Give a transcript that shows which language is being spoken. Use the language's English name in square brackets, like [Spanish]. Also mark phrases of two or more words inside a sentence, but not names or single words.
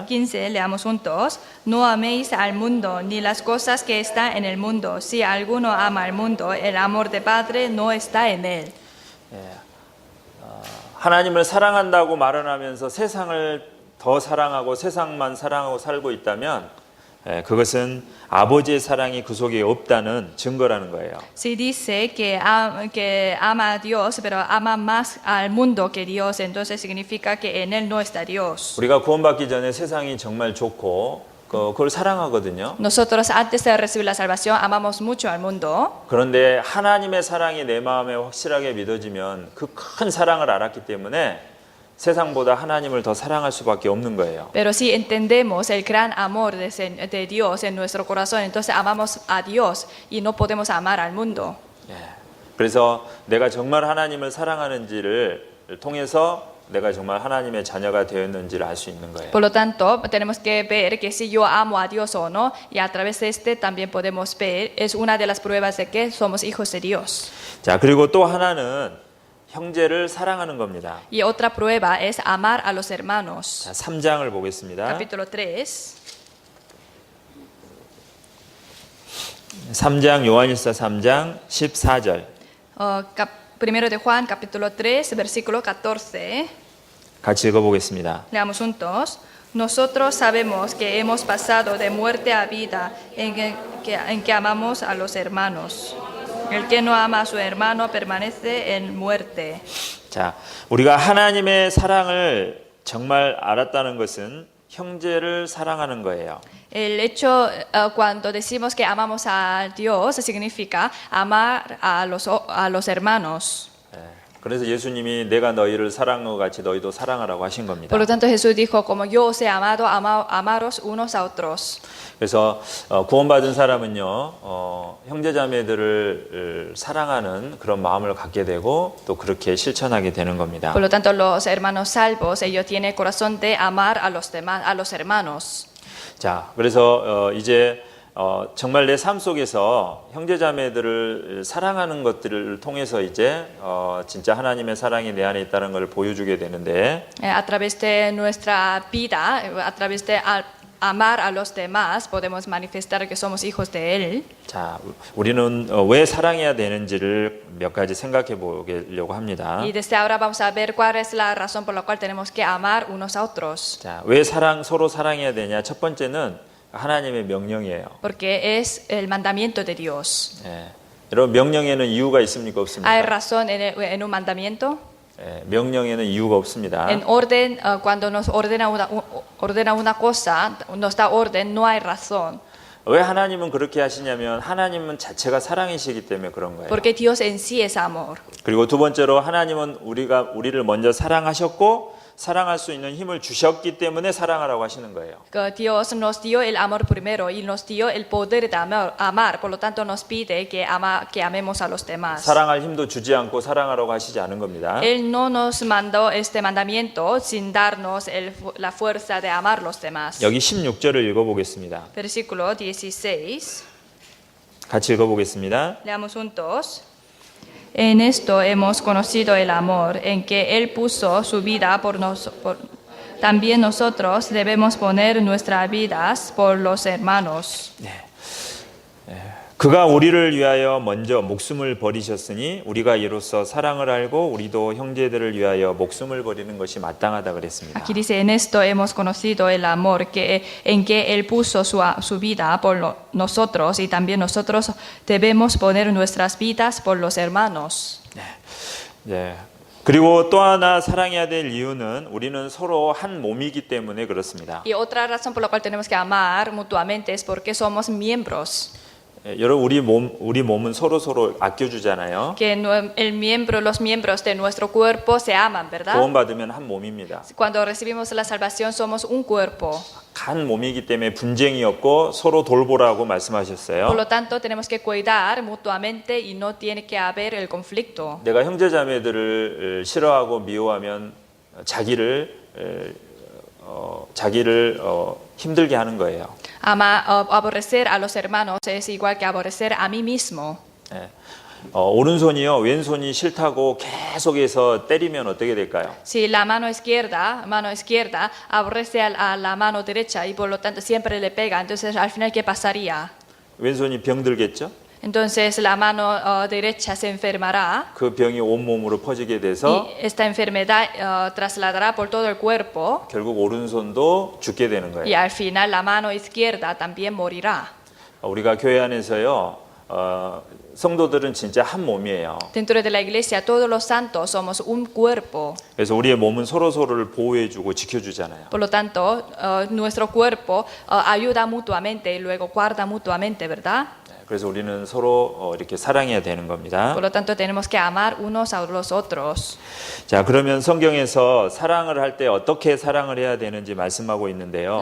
[Spanish] 15, leamos juntos. No améis al mundo ni las cosas que están en el mundo. Si alguno ama al mundo, el amor de Padre no está en él. [Korean] 하나님을 사랑한다고 말을 하면서 세상을 더 사랑하고 세상만 사랑하고 살고 있다면 그것은 아버지의 사랑이 그 속에 없다는 증거라는 거예요. [Spanish] Si dice que ama a Dios, pero ama más al mundo que Dios, entonces significa que en él no está Dios. [Korean] 우리가 구원받기 전에 세상이 정말 좋고 그걸 사랑하거든요. [Spanish] Nosotros antes de recibir la salvación amamos mucho al mundo. [Korean] 그런데 하나님의 사랑이 내 마음에 확실하게 믿어지면 그 큰 사랑을 알았기 때문에 세상보다 하나님을 더 사랑할 수밖에 없는 거예요. [Spanish] Pero si entendemos el gran amor de Dios en nuestro corazón, entonces amamos a Dios y no podemos amar al mundo. [Korean] 그래서 내가 정말 하나님을 사랑하는지를 통해서 내가 정말 하나님의 자녀가 되었는지를 알 수 있는 거예요. [Spanish] Por lo tanto, tenemos que ver que si yo amo a Dios o no, y a través de este también podemos ver, es una de las pruebas de que somos hijos de Dios. [Korean] 자, 그리고 또 하나는 형제를 사랑하는 겁니다. [Spanish] Y otra prueba es amar a los hermanos. [Korean] 자, 3장을 보겠습니다. [Spanish] Capítulo 3. [Korean] 3장 요한일서 3장 14절. [Spanish] Primero de Juan, capítulo 3, versículo 14. [Korean] 같이 읽어보겠습니다. [Spanish] Leamos juntos. Nosotros sabemos que hemos pasado de muerte a vida en que amamos a los hermanos. El que no ama a su hermano permanece en muerte. [Korean] 자, 우리가 하나님의 사랑을 정말 알았다는 것은 형제를 사랑하는 거예요. [Spanish] El hecho cuando decimos que amamos a Dios significa amar a los hermanos. [Korean] 그래서 예수님이 내가 너희를 사랑한 것 같이 너희도 사랑하라고 하신 겁니다. [Spanish] Por lo tanto, Jesús dijo, como yo os he amado, amaros unos a otros. [Korean] 그래서 구원받은 사람은요, 형제자매들을 사랑하는 그런 마음을 갖게 되고 또 그렇게 실천하게 되는 겁니다. [Spanish] Por lo tanto, los hermanos salvos, ellos tienen el corazón de amar a los demás, a los hermanos. [Korean] 자, 그래서 이제 정말 내 삶 속에서 형제자매들을 사랑하는 것들을 통해서 이제 진짜 하나님의 사랑이 내 안에 있다는 걸 보여주게 되는데 [Spanish] A través de nuestra vida, a través de amar a los demás, podemos manifestar que somos hijos de Él. [Korean] 자, 우리는 왜 사랑해야 되는지를 몇 가지 생각해 보려고 합니다. [Spanish] Y desde ahora vamos a ver cuál es la razón por la cual tenemos que amar unos a otros. [Korean] 자, 왜 서로 사랑해야 되냐? 첫 번째는 하나님의 명령이에요. [Spanish] Porque es el mandamiento de Dios. [Korean] 여러분 명령에는 이유가 있습니까? 없습니까? [Spanish] ¿Hay razón en un mandamiento? [Korean] 명령에는 이유가 없습니다. [Spanish] En orden, cuando nos ordena una cosa, nos da orden, no hay razón. [Korean] 왜 하나님은 그렇게 하시냐면 하나님은 자체가 사랑이시기 때문에 그런 거예요. [Spanish] Porque Dios en sí es amor. [Korean] 그리고 두 번째로 하나님은 우리를 먼저 사랑하셨고 사랑할 수 있는 힘을 주셨기 때문에 사랑하라고 하시는 거예요. [Spanish] Que Dios nos dio el amor primero y nos dio el poder de amar, por lo tanto nos pide que amemos a los demás. [Korean] 사랑할 힘도 주지 않고 사랑하라고 하시지 않은 겁니다. [Spanish] Él no nos mandó este mandamiento sin darnos la fuerza de amar a los demás. [Korean] 여기 16절을 읽어보겠습니다. [Spanish] Versículo 16. [Korean] 같이 읽어보겠습니다. [Spanish] Leamos juntos. En esto hemos conocido el amor, en que Él puso su vida por nosotros. También nosotros debemos poner nuestras vidas por los hermanos. [Korean] 그가 우리를 위하여 먼저 목숨을 버리셨으니 우리가 이로써 사랑을 알고 우리도 형제들을 위하여 목숨을 버리는 것이 마땅하다 그랬습니다. [Spanish] Aquí dice, en esto hemos conocido el amor, en que Él puso su vida por nosotros y también nosotros debemos poner nuestras vidas por los hermanos. [Korean] 네. 그리고 또 하나 사랑해야 될 이유는 우리는 서로 한 몸이기 때문에 그렇습니다. [Spanish] Y otra razón por la cual tenemos que amar mutuamente es porque somos miembros. [Korean] 여러분 우리 몸은 서로 아껴주잖아요. [Spanish] que los miembros de nuestro cuerpo se aman, ¿verdad? [Korean] 구원받으면 한 몸입니다. [Spanish] Cuando recibimos la salvación somos un cuerpo. [Korean] 한 몸이기 때문에 분쟁이 없고 서로 돌보라고 말씀하셨어요. [Spanish] Por lo tanto, tenemos que cuidar mutuamente y no tiene que haber el conflicto. [Korean] 내가 형제자매들을 싫어하고 미워하면 자기를 힘들게 하는 거예요. [Spanish] Aborrecer a los hermanos es igual que aborrecer a mí mismo. [Korean] 예. 오른손이요 왼손이 싫다고 계속해서 때리면 어떻게 될까요? [Spanish] Si la mano izquierda aborrece a la mano derecha y por lo tanto siempre le pega, entonces al final ¿qué pasaría? [Korean] 왼손이 병들겠죠? [Spanish] Entonces la mano derecha se enfermará [Korean] 그 병이 온몸으로 퍼지게 돼서 [Spanish] y esta enfermedad trasladará por todo el cuerpo [Korean] 결국 오른손도 죽게 되는 y 거예요. [Spanish] al final la mano izquierda también morirá. [Korean] 우리가 교회 안에서요 성도들은 진짜 한 몸이에요. [Spanish] Dentro de la iglesia todos los santos somos un cuerpo. [Korean] 그래서 우리의 몸은 서로를 보호해주고 지켜주잖아요. [Spanish] Por lo tanto, nuestro cuerpo ayuda mutuamente y luego guarda mutuamente, ¿verdad? [Korean] 그래서 우리는 서로 이렇게 사랑해야 되는 겁니다. [Spanish] Por lo tanto, tenemos que amar unos a los otros. [Korean] 자, 그러면 성경에서 사랑을 할 때 어떻게 사랑을 해야 되는지 말씀하고 있는데요.